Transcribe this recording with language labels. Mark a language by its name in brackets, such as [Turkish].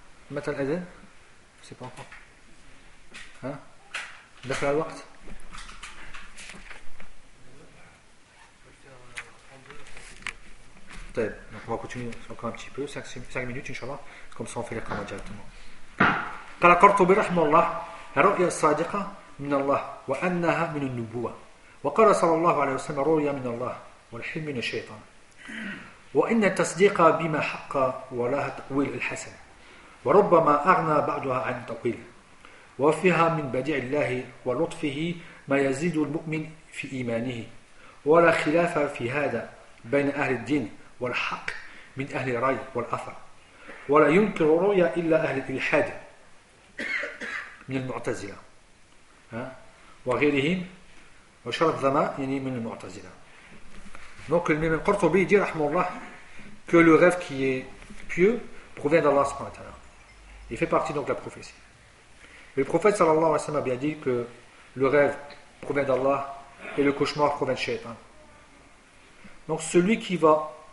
[French] Matal Aden ? C'est pas encore. Hein ? D'accord, la Wart ? Donc on va continuer encore un petit peu, 5 minutes, Inch'Allah. Comme ça, on fait les commandes directement. [Arabic] قال قرطبي رحمه الله الرؤيا الصادقة من الله وأنها من النبوة وقال صلى الله عليه وسلم الرؤيا من الله والحلم من الشيطان وإن التصديق بما حق ولها تأويل الحسن وربما أغنى بعدها عن تأويل وفيها من بديع الله ولطفه ما يزيد المؤمن في إيمانه ولا خلاف في هذا بين أهل الدين والحق من أهل الرأي والأثر ولا ينكر الرؤيا إلا أهل الإلحاد من المعتزلة وغيرهم وشرط ذماء يعني من المعتزلة. [French] Donc le même Qurtubi dit rahmallah que le rêve qui est pieux provient d'Allah subhanahu wa ta'ala. Il fait partie donc de la prophétie. Et le prophète sallallahu alayhi wa sallam a bien dit que le rêve provient d'Allah et le cauchemar provient de Shaitan. Donc celui qui va